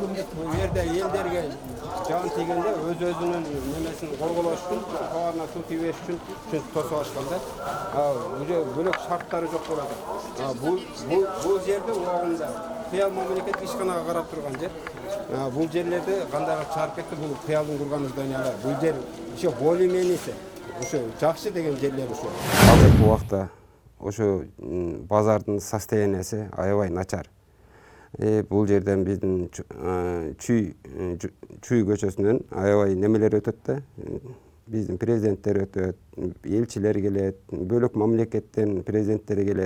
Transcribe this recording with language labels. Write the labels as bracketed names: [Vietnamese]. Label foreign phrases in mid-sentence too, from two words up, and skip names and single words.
[Kyrgyz] Бул жерде элдерге жан тийгенде өз-өзүнүн немесин корголош үчүн, товарына суу тийбеш үчүн тосуп ашкан да. Уже бөлөк шарттары жок болот. Бул жерде убагында Кыял мамлекеттик ишканага карап турган жер. Бул жерлерде кандай чыгарып кетти, бул Кыялдын курган зданиялар. Бул жер [Russian] еще более-менее [Kyrgyz] ошо жакшы деген жерлер ошо. Азыркы убакта ошо базардын состояниясы аябай начар. Бул жерден биздин Чүй көчөсүнөн аябай немелер өтөт да. Биздин президенттер өтөт, элчилер келет, бөлөк мамлекеттен президенттери келет.